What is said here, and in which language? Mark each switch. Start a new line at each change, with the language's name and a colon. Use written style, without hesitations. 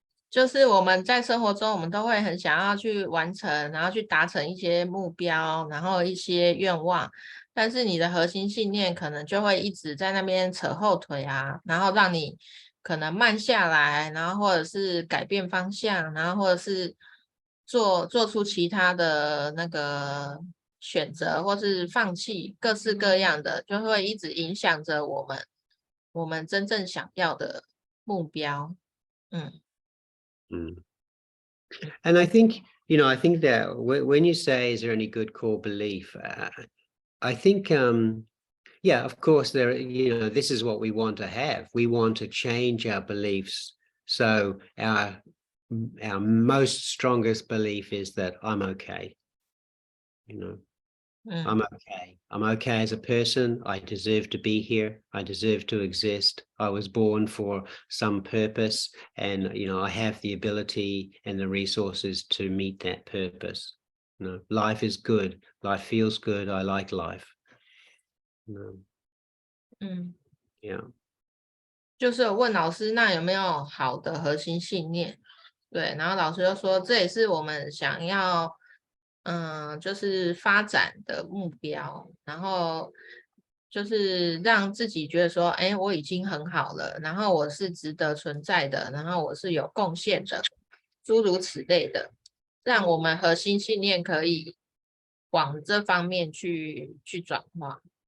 Chinese: 就是我们在生活中我们都会很想要去完成，然后去达成一些目标，然后一些愿望，但是你的核心信念可能就会一直在那边扯后腿啊，然后让你可能慢下来，然后或者是改变方向，然后或者是做出其他的那个选择，或是放弃，各式各样的，就会一直影响着我们真正想要的目标。
English: And I think that when you say, is there any good core belief? I think, yeah, of course there, this is what we want to have. We want to change our beliefs. So our most strongest belief is that I'm okay. I'm okay. I'm okay as a person. I deserve to be here. I deserve to exist. I was born for some purpose, and I have the ability and the resources to meet that purpose. Life is good. Life feels good. I like life. Yeah.
Chinese: 就是有问老师，那有没有好的核心信念？对，然后老师就说，这也是我们想要，就是发展的目标，然后就是让自己觉得说，哎，我已经很好了，然后我是值得存在的，然后我是有贡献的，诸如此类的，让我们核心信念可以往这方面去转化。